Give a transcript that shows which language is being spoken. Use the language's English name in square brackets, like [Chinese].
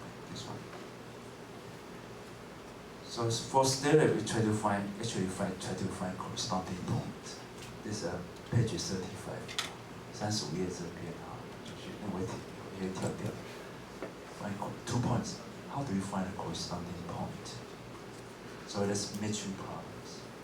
[English] This one. So for stereo, we try to find corresponding point. [Chinese] This page 35, 35页这边啊，就是那我也跳掉。 [English] Find 2 points. How do you find a corresponding point? So there's matching problems.